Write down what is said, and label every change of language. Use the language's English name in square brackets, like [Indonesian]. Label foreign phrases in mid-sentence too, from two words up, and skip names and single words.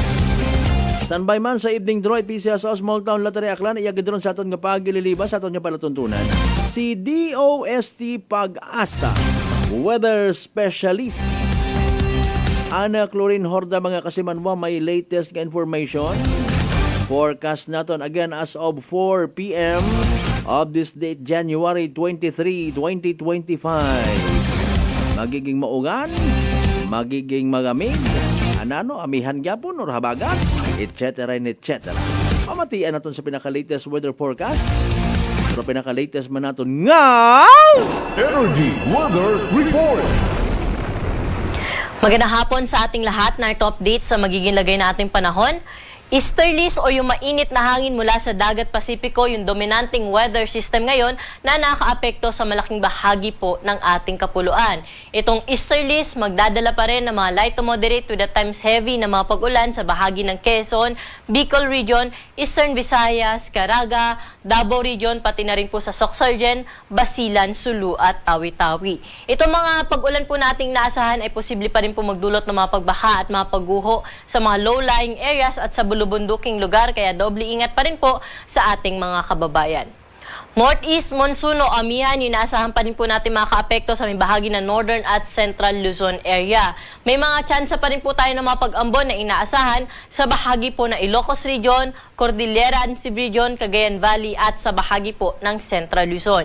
[Aklanon] Sa Standby man sa evening draw ipisa sa Small Town Lottery Aklan iya gidron sa aton nga pagililibas sa aton nga palatuntunan. Si DOST Pag-asa, weather specialist. Ana Clorin Horda mga kasimanwa may latest nga information. [English] Forecast naton again as of 4 p.m. of this date January 23, 2025. [Aklanon] Magiging maugan, magiging magamig, anano, amihan gyapon or habagat, [English] etc. and etc. [Aklanon] Pamatian naton sa pinaka-latest weather forecast. Pero pinaka-latest man naton nga [English] Energy Weather Report. [Filipino] Magandang hapon sa ating lahat na ito update sa magiging lagay na ating panahon. Easterlies o yung mainit na hangin mula sa dagat Pasipiko, yung dominanting [English] weather system [Filipino] ngayon na nakakaapekto sa malaking bahagi po ng ating kapuluan. Itong easterlies magdadala pa rin ng mga [English] light to moderate with at times heavy [Filipino] na mga pag-ulan sa bahagi ng Quezon, Bicol Region, Eastern Visayas, Caraga, Davao Region, pati na rin po sa Sorsogon, Basilan, Sulu at Tawi-Tawi. Itong mga pag-ulan po nating naasahan ay posible pa rin po magdulot ng mga pagbaha at mga pagguho sa mga [English] low-lying areas [Filipino] at sa bulubunduking lugar, kaya doble ingat pa rin po sa ating mga kababayan. [English] Northeast monsoon [Filipino] o amihan, inaasahan pa rin po natin makaapekto sa may bahagi ng Northern at Central Luzon area. May mga tsansa pa rin po tayo ng mga pag-ambon na inaasahan sa bahagi po ng Ilocos Region, Cordillera Region, Cagayan Valley at sa bahagi po ng Central Luzon.